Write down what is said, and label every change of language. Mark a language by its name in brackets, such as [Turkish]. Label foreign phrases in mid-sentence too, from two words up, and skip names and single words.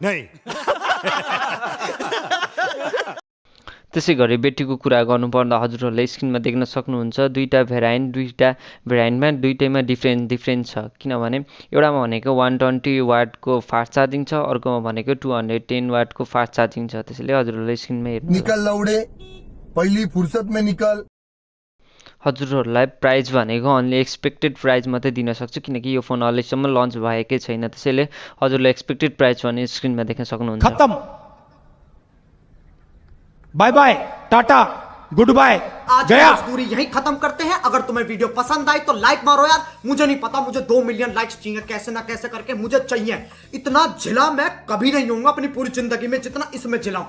[Nepali] त्यसै गरी ब्याट्रीको कुरा गर्नुपर्दा हजुरहरूले स्क्रिनमा देख्न सक्नुहुन्छ दुईटा भेराइन्टमा दुईटैमा डिफ्रेन्ट छ। किनभने एउटामा भनेको 120 वाटको [English] fast charging [Nepali] छ, अर्कोमा भनेको 210 वाटको [English] fast charging [Nepali] छ। त्यसैले हजुरहरूले स्क्रिनमा हेर्नु [Hindi] निकल लौडे पहिली फुर्सद में निकल। [Nepali] हजुरहरूलाई प्राइस भनेको [English] only expected price [Nepali] मात्रै दिन सक्छु, किनकि यो फोन अहिलेसम्म लन्च भएकै छैन। त्यसैले हजुरले [English] expected price [Nepali] भने स्क्रिनमा देख्न सक्नुहुन्छ। [Hindi] खत्म, [English] bye bye, [Hindi] टाटा, [English] good bye, [Hindi] गया। मजदूरी यहीं खत्म करते हैं। अगर तुम्हें वीडियो पसंद आई तो लाइक मारो यार। मुझे नहीं पता, मुझे [English] 2 million likes [Hindi] चाहिए, कैसे ना कैसे करके मुझे चाहिए। इतना झिला मैं कभी नहीं होऊंगा अपनी पूरी जिंदगी में जितना इसमें झिलाऊं।